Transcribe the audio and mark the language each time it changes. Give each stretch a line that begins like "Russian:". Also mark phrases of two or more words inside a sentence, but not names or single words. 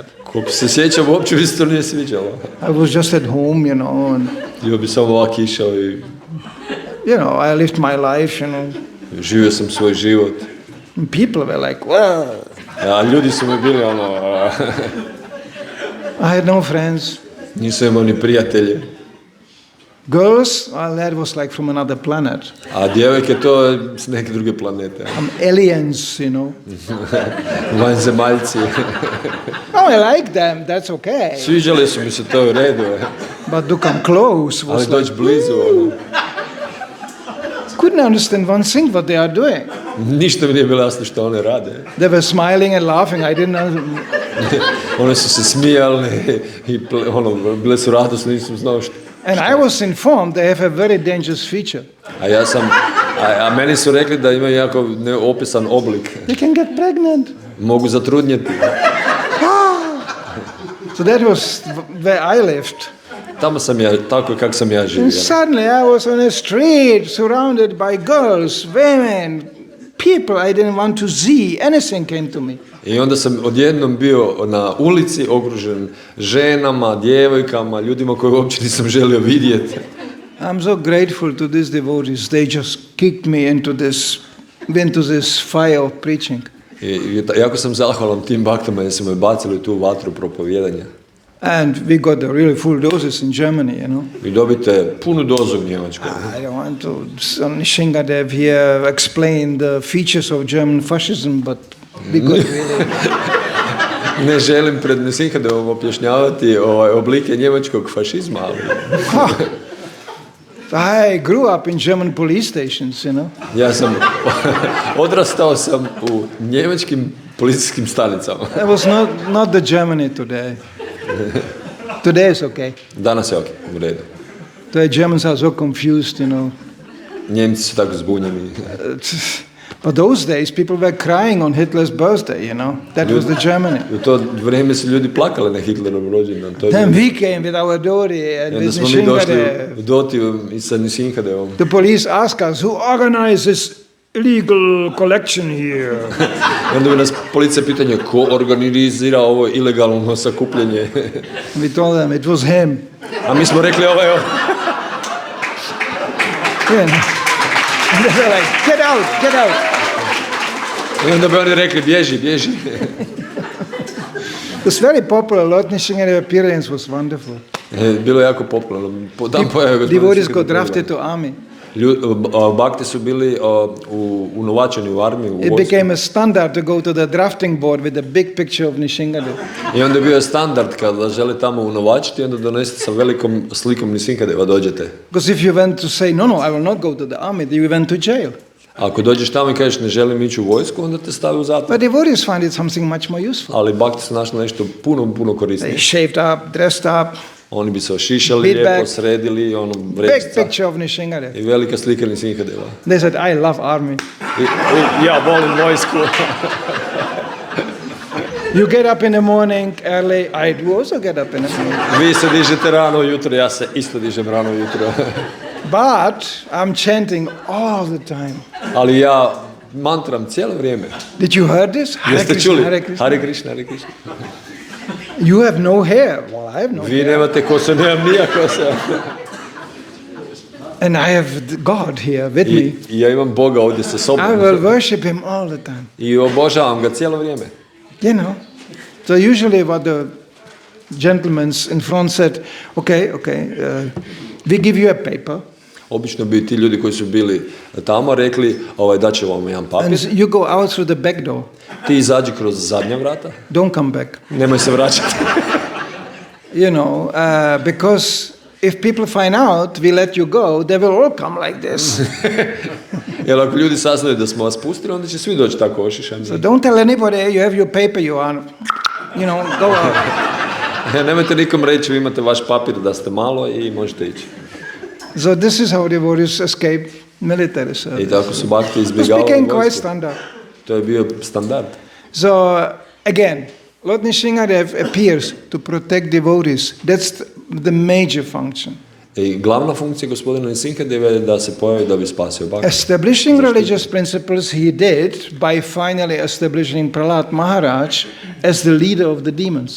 Croatian: Koliko se sjećam, uopće mi se to nije sviđalo.
English: I was just at home, and,
Croatian: Ja bi samo ovak išao i
English: I lived my life,
Croatian: živio sam svoj život.
English: And people were like, well,
Croatian: A ljudi su mi bili
English: I had no friends.
Croatian: nisu imao ni prijatelje.
English: Girls, well, that was like from another planet.
Croatian: A djevojke to je s neke druge planete.
English: Aliens,
Croatian: Vanzemaljci.
English: Oh, I like them, that's okay.
Croatian: Sviđali su mi se, to u redu.
English: But to come close was
Croatian: Ali
English: like,
Croatian: doći blizu,
English: couldn't understand one thing what they are doing.
Croatian: ništa mi nije bilo jasno što one rade.
English: They were smiling and laughing. I didn't know.
Croatian: One su se smijali i bile su radosne, nisam znao što.
English: And I was informed they have a very dangerous feature.
Croatian: A meni su rekli da imaju jako neopisan oblik.
English: They can get pregnant.
Croatian: Mogu zatrudnjeti.
English: So that was where I lived.
Croatian: Tamo sam ja, tako kako sam ja živio.
English: And suddenly I was on a street surrounded by girls, women, people I didn't want to see. Anything came to me.
Croatian: I onda sam odjednom bio na ulici okružen ženama, djevojkama, ljudima koje uopće nisam želio vidjeti.
English: I'm so grateful to these devotees. They just kicked me into this fire of preaching.
Croatian: I jako sam zahvalan tim baktama jer su me bacili u tu vatru propovijedanja.
English: And we got the really full doses in Germany,
Croatian: Vi dobite punu dozu u Njemačkoj.
English: I don't want to, Narasimhadeva here explain the features of German fascism, but we got really...
Croatian: Ne želim pred Narasimhadevom objašnjavati oblike njemačkog fašizma, ali...
English: I grew up in German police stations,
Croatian: Ja sam odrastao sam u njemačkim policijskim stanicama.
English: That was not the Germany today. Today is okay.
Croatian: Danas je ok, u redu.
English: The Germans are so confused,
Croatian: Njemci su tako zbunjeni.
English: But those days people were crying on Hitler's birthday, That was the Germany.
Croatian: U to vrijeme su ljudi plakali na Hitlerov rođendan.
English: Then we came with our Dori and with Narasimhadeva.
Croatian: U Dotiju i sa Narasimhadevom.
English: The police asked us, who organizes illegal collection here.
Croatian: I onda bi nas policija pitanje ko organizira ovo ilegalno sakupljenje.
English: We told them it was him.
Croatian: A mi smo rekli ovo je on.
English: Yeah. And they were like, get out, get out.
Croatian: I onda bi oni rekli bježi, bježi.
English: It was very popular. Lord Nishingadeva's appearance was wonderful.
Croatian: Bilo je jako popularno.
English: Devotees got drafted to army.
Croatian: Bakti su bili unovačeni u armiju.
English: It became a standard to go to the drafting board with a big picture of Nishingadeva.
Croatian: I onda je bio standard kada žele tamo unovačiti, onda donesete sa velikom slikom Nishingadeva dođete.
English: Because if you went to say, no, I will not go to the army, then you went to jail.
Croatian: Ako dođeš tamo i kažeš ne želim ići u vojsku, onda te stavi u zatvor.
English: But devotees find it something much more useful.
Croatian: Ali bakti su našli nešto puno korisnije.
English: They shaved up, dressed up.
Croatian: Oni bi se ošišali, lijepo sredili,
English: big picture of Nishingadeva.
Croatian: I velika slika Nishingadeva.
English: They said, I love army.
Croatian: Ja volim vojsku.
English: You get up in the morning early, I do also get up in the morning.
Croatian: Vi se dižete rano ujutro, ja se isto dižem rano ujutro.
English: But I'm chanting all the time.
Croatian: Ali ja mantram cijelo vrijeme.
English: Did you heard this?
Croatian: Jeste čuli?
Sanskrit: Hare Krishna. Hare Krishna, Hare Krishna.
English: You have no hair. Well, I have no
Croatian: Vi
English: hair.
Croatian: nemate kosu, nemam nija kosa.
English: And I have God here with me.
Croatian: I ja imam Boga ovdje sa sobom.
English: I will worship him all the time.
Croatian: I obožavam ga cijelo vrijeme.
English: You know. So usually what the gentlemen in front said, okay, we give you a paper.
Croatian: Obično bi ti ljudi koji su bili tamo rekli, daće vam jedan papir.
English: And you go out through the back door.
Croatian: Ti izađi kroz zadnja vrata.
English: Don't come back.
Croatian: Nemoj se vraćati.
English: You know, because if people find out we let you go, they will all come like this.
Croatian: Jer ako ljudi saznaju da smo vas pustili, onda će svi doći tako ošišani.
English: So don't tell anybody you have your paper, you are, go out.
Croatian: Nemojte nikom reći, vi imate vaš papir da ste malo i možete ići.
English: So this is how devotees escape military service.
Croatian: I tako su bakti
English: It
Croatian: izbjegavali
English: became quite
Croatian: vojsku.
English: standard.
Croatian: To je bio standard.
English: So again, Lord Nishingadev appears to protect devotees. That's the major function.
Croatian: I glavna funkcija gospodina Nishingadeva je da se pojavi da bi spasio bakti.
English: Establishing religious principles he did by finally establishing Prahlad Maharaj as the leader of the demons.